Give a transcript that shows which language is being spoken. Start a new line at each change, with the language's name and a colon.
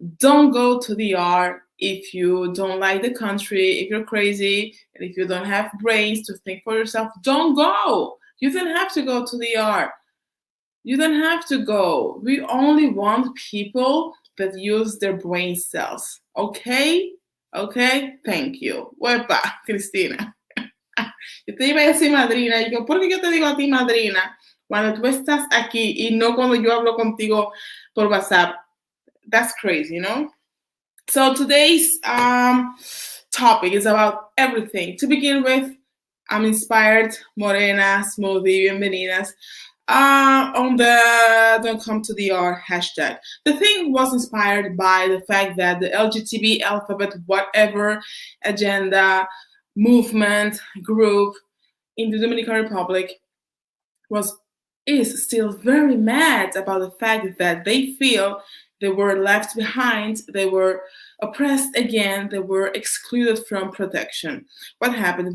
English: Don't go to the R if you don't like the country, if you're crazy, and if you don't have brains to think for yourself. Don't go. You don't have to go to the R. You don't have to go. We only want people that use their brain cells. Okay? Okay? Thank you. Uepa, Cristina.
Spanish: Yo te iba a decir madrina, y yo, ¿por qué yo te digo a ti madrina cuando tú estás aquí y no cuando yo hablo contigo por WhatsApp?
English: That's crazy, you know? So today's topic is about everything. To begin with, I'm inspired, Morena, Smoothie, bienvenidas, on the Don't Come to the R hashtag. The thing was inspired by the fact that the LGBT alphabet, whatever agenda, movement, group in the Dominican Republic is still very mad about the fact that they feel they were left behind, they were oppressed again, they were excluded from protection. What happened?